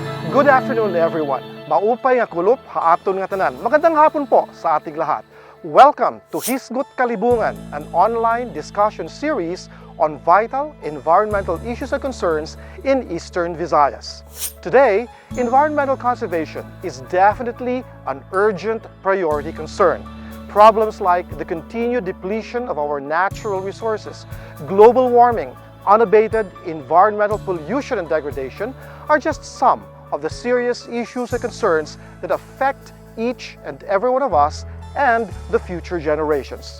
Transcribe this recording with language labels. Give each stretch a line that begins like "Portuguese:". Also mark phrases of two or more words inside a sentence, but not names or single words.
English: Good afternoon everyone.
Waray: Maupay nga kulop haaton nga tanan.
Filipino: Magandang hapon po sa ating lahat.
English: Welcome to Huruhisgutay, an online discussion series on vital environmental issues and concerns in Eastern Visayas. Today, environmental conservation is definitely an urgent priority concern. Problems like the continued depletion of our natural resources, global warming, unabated environmental pollution and degradation are just some of the serious issues and concerns that affect each and every one of us and the future generations.